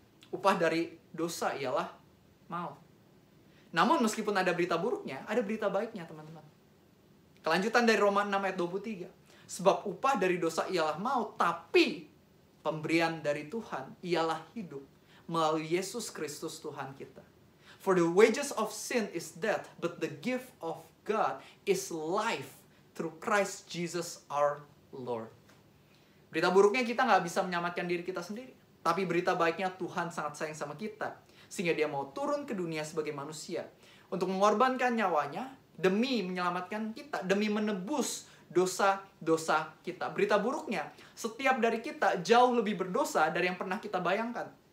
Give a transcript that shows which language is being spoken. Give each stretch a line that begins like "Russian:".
Indonesian: Upah dari dosa ialah maut. Namun meskipun ada berita buruknya, ada berita baiknya teman-teman. Kelanjutan dari Roma 6 ayat 23. Sebab upah dari dosa ialah maut, tapi pemberian dari Tuhan ialah hidup melalui Yesus Kristus Tuhan kita.
English: For the wages of sin is death, but the gift of God is life through Christ Jesus our Lord.
Indonesian: Berita buruknya kita nggak bisa menyelamatkan diri kita sendiri. Tapi berita baiknya Tuhan sangat sayang sama kita. Sehingga dia mau turun ke dunia sebagai manusia. Untuk mengorbankan nyawanya demi menyelamatkan kita. Demi menebus dosa-dosa kita. Berita buruknya, setiap dari kita jauh lebih berdosa dari yang pernah kita bayangkan.